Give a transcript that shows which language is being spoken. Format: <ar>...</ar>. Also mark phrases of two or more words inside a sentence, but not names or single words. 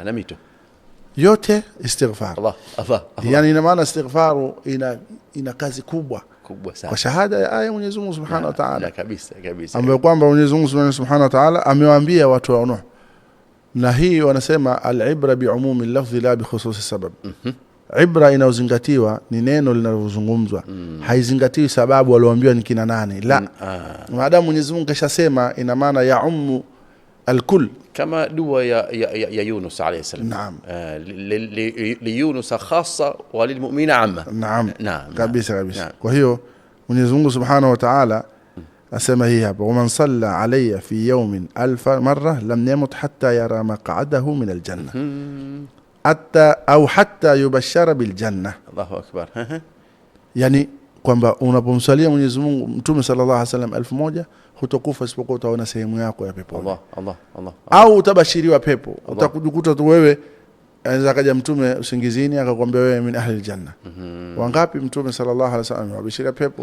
<sw>Na mito. Yote istighfar. Allah. Yani ina maana istighfaru ina kazi kubwa sana. Kwa shahada ya aya Mwenyezi Mungu</sw> <ar>سبحانه وتعالى.</ar> <sw>Kabisa. Ambayo kwamba Mwenyezi Mungu</sw> <ar>سبحانه وتعالى</ar> <sw>amewaambia watu wa Nuh. Na hii wanasema</sw> <ar>العبرة بعموم اللفظ لا بخصوص سبب.</ar> <sw>Ibra inaozingatiwa ni neno linalozungumzwa. Haizingatiwi sababu walioambiwa ni kina nani. La. Maadamu Mwenyezi Mungu kashasema, ina maana ya</sw> <ar>أم الكل.</ar> <sw>Kama dua ya Yunus</sw> <ar>عليه السلام.</ar> <sw>Naam.</sw> <ar>ليونس خاصة وللمؤمنين عامة.</ar> <sw>Naam. Kabisa. Kwa hiyo Mwenyezi Mungu</sw> <ar>سبحانه وتعالى</ar> <sw>asema hii hapa,</sw> <ar>ومن صلى علي في يوم 1000 مرة لم يمت حتى يرى مقعده من الجنة. حتى يبشر بالجنة. الله أكبر.</ar> <sw>Yani kwamba unapomsalia Mwenyezi Mungu Mtume</sw> <ar>صلى الله عليه وسلم</ar> <sw>1000 hutokufa isipokuwa utaona sehemu yako ya pepo. Allah. Au utabashiriwa pepo. Utakujikuta tu wewe, anaweza kaja Mtume usingizini akakwambia wewe</sw> <ar>من أهل الجنة.</ar> <sw>Wangapi Mtume</sw> <ar>صلى الله عليه وسلم</ar> <sw>wabashira pepo?</sw>